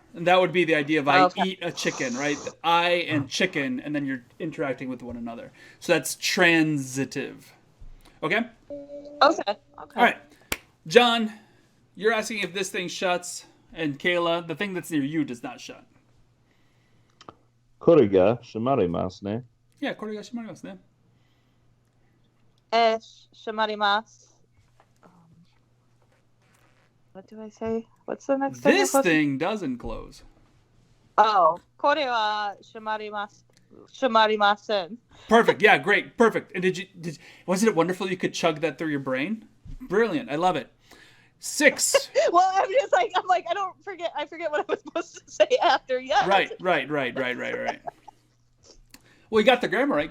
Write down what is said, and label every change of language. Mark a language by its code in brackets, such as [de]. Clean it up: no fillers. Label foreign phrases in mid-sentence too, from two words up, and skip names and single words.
[en] And that would be the idea of I eat a chicken, right? I and chicken, and then you're interacting with one another. So that's transitive. Okay? Okay. All right. John, you're asking if this thing shuts, and Kayla, the thing that's near you does not shut. [ja] これが閉まりますね. Yeah, これが閉まりますね. Shimarimasu. [en] What do I say? What's the next thing? This thing doesn't close. [ja] Oh, これは閉まりません. [en] Perfect. Yeah, great. Perfect. And wasn't it wonderful you could chug that through your brain? Brilliant. I love it. 6. Well, I'm just like, I forget what I was supposed to say after. Yes. Right. Well, you got the grammar right.